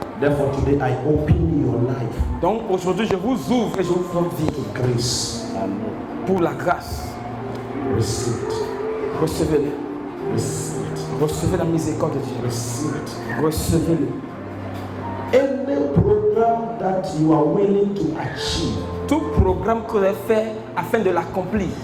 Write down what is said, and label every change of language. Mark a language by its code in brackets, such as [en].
[en] Therefore today I open your life [fr] Donc aujourd'hui je vous ouvre et je vous fais vivre [en] to grace. [fr] pour la grâce. [en] Receive it. [fr] Recevez-le. [en] Receive it. [fr] Recevez la miséricorde de Dieu. [en] Receive it. [fr] Recevez-le. [en] Any program that you are willing to achieve, [fr] Tout programme que vous avez fait afin de l'accomplir,